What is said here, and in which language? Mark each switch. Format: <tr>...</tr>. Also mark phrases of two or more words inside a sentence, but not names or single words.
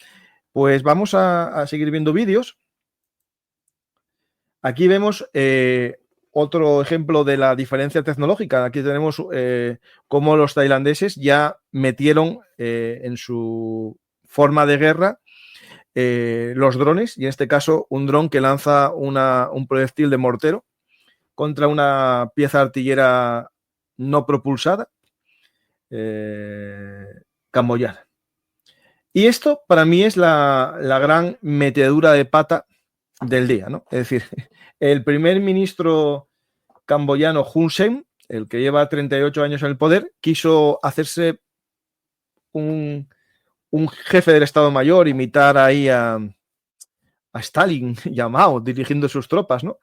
<es>Pues vamos a seguir viendo vídeos. Aquí vemos otro ejemplo de la diferencia tecnológica. Aquí tenemos cómo los tailandeses ya metieron en su forma de guerra los drones, y en este caso un dron que lanza un proyectil de mortero contra una pieza artillera no propulsada camboyana. Y esto para mí es la gran metedura de pata del día, ¿no? Es decir, el primer ministro camboyano Hun Sen, el que lleva 38 años en el poder, quiso hacerse un jefe del Estado Mayor, imitar ahí a Stalin y a Mao dirigiendo sus tropas, ¿no?</es>